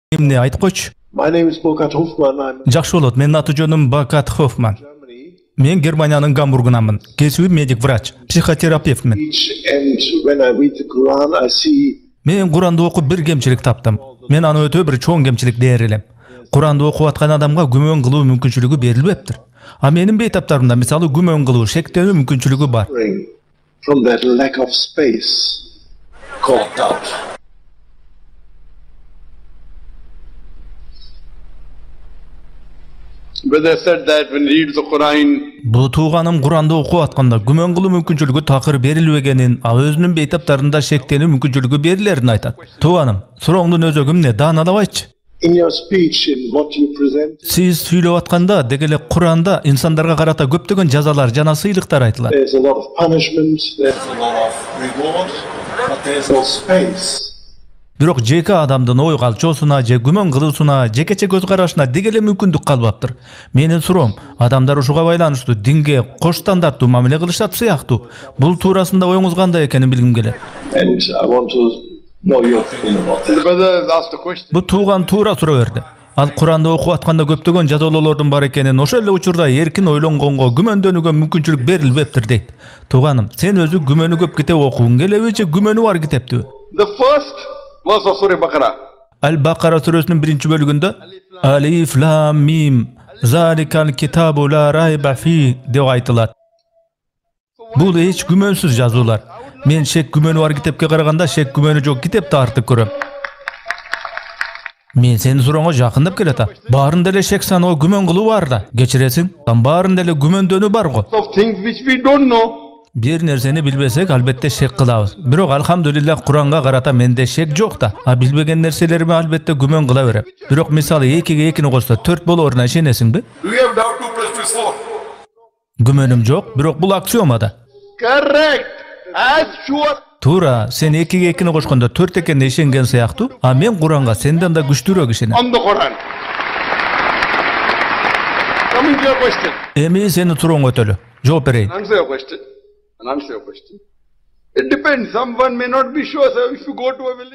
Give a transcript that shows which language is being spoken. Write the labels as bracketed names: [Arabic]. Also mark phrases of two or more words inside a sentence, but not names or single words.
[Kyrgyz] Эмне айтып койчу. [English] My name is Burkhard Hofmann. [Kyrgyz] Жақсы болот. Менин аты жөнүм Burkhard Hofmann. Germany. Мен Германиянын Гамбургунанмын. Кесиби медик врач, психотерапевтмин. [English] And when I read the Quran, I see [Kyrgyz] Мен Куранды окуп бир кемчилик таптым. Мен аны өтө бир чоң кемчилик дээр элем. Куранды окуп аткан адамга күмөн кылуу мүмкүнчүлүгү берилбептир. А менин бейтаптарымда мисалы күмөн кылуу шектенүү мүмкүнчүлүгү бар. [English] from that lack of space called doubt. Brother said that when he reads the Quran, [Kyrgyz] Бул тууганым Куранды окуп атканда күмөн кылуу мүмкүнчүлүгү такыр берилбегенин, ал өзүнүн бейтаптарында шектенүү мүмкүнчүлүгү берилерин айтат. Тууганым, сурооңдун өзөгү эмне? Даанабайчы. [English] In your speech, in what you present, [Kyrgyz] Сиз сүйлөп атканда дегеле Куранда инсандарга карата көптөгөн жазалар жана сыйлыктар айтылат. [English] there's a lot of punishment, there's a lot of reward, but there's no space. [Kyrgyz] Бирок жеке адамдын ой калчоосуна же күмөн кылуусуна, жекече көз карашына дегеле мүмкүндүк калбаптыр. Менин суроом, адамдар ушуга байланыштуу динге кош стандарттуу мамиле кылышат сыяктуу. Бул туурасында оюңуз кандай экенин билгим келет. [English] And I want to know your opinion about the that. brother asked a question. [Kyrgyz] Бул тууган туура суроо берди. Ал Куранды окуп атканда көптөгөн жазалоолордун бар экенин, ошол эле учурда эркин ойлонгонго, күмөндөнүүгө мүмкүнчүлүк берилбептир дейт. Тууганым, сен өзү күмөнү көп китеп окугуң келеби же күмөнү бар китептүү? [English] The first verse of Surah Baqarah. [Kyrgyz] Ал-Бакара сүрөсүнүн 1-бөлүгүндө [Arabic] الف لام ميم ذلك الكتاب لا ريب فيه [Kyrgyz] деп айтылат. Бул эч күмөнсүз жазуулар. Мен шек күмөнү бар китепке караганда шек күмөнү жок китепти артык көрөм. Мен сени сурооңо жакындап келатам. Баарында эле шек саноо күмөн кылуу бар да. Кечиресиң, баарында эле күмөндөнүү бар го. [English] Of things which we don't know. [Kyrgyz] Бир нерсени билбесек, албетте шек кылабыз. Бирок алхамдулиллах Куранга карата менде шек жок да. А билбеген нерселериме албетте күмөн кыла берем. Бирок мисалы 2-ге 2-ни кошсо 4 болоруна ишенесиңби? [English] Do you have doubt 2 plus 2 is 4? [Kyrgyz] Күмөнүм жок, бирок бул аксиомада. [English] Correct. As sure. [Kyrgyz] Туура, сен 2-ге 2-ни кошкондо 4 экенине ишенген сыяктуу, а мен Куранга сенден да күчтүүрөөк ишенем. [English] On the Quran. Coming to your question. [Kyrgyz] Эми сени сурооңо өтөлү. Жооп берейин. [English] Answer your question. And answer your question. It depends. Someone may not be sure. So if you go to a village.